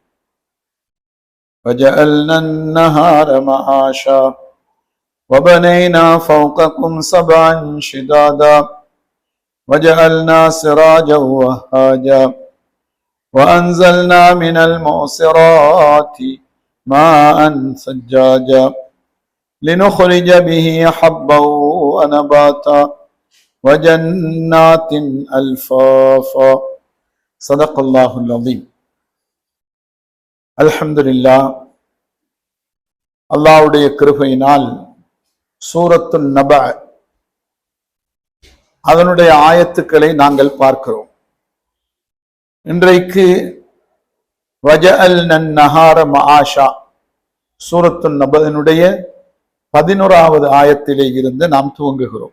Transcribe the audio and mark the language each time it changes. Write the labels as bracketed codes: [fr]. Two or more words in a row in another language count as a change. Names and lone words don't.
[ar] وجعلنا النهار معاشا وبنينا فوقكم سبعا شدادا وجعلنا سراجا وهاجا وأنزلنا من المعصرات ماء ثجاجا لنخرج به حبا ونباتا وجنات ألفافا صدق الله العظيم. [ta] அல்ஹம்துலில்லாஹ். அல்லாஹ்வுடைய கிருபையினால் சூரத்துன் நப அதனுடைய ஆயத்துக்களை நாங்கள் பார்க்கிறோம். இன்றைக்கு [ar] وجعلنا النهار معاشا [ta] சூரத்துன் நபனுடைய 11வது ஆயத்திலே இருந்து நாம் துவங்குகிறோம்.